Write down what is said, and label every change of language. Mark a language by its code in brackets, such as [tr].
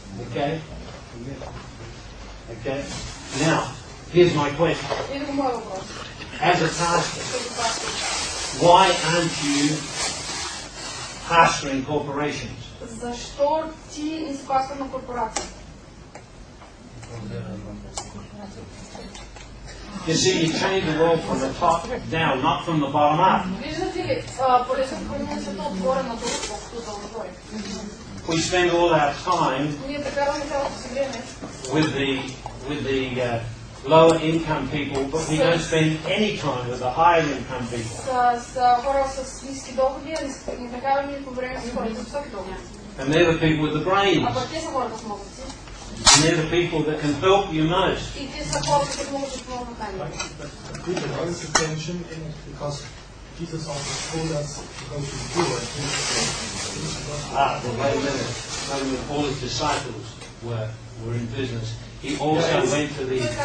[en] Okay? Okay? Now, here's my question. As a pastor, why aren't you pastoring corporations? [bg] Защо ти не си пастор на корпорация? [en] You see, you change the world from the top down, not from the bottom up. [bg] Виждате ли, полезно променя света отгоре надолу, колкото долу-горе. [en] We spend all our time [bg] Ние прекарваме цялото си време [en] with the lower income people, but we don't spend any time with the higher income people. [bg] с хора с ниски доходи, а не прекарваме никакво време с хората с високи доходи. [en] And they're the people with the brains. [bg] А пък те са хората с мозъци. [en] And they're the people that can help you most. [bg] И те са хората, които могат да помогнат най-много. [en] What is the tension in because Jesus also told us to go to the poor and Well, wait a minute. All his disciples were in business. He also went to the...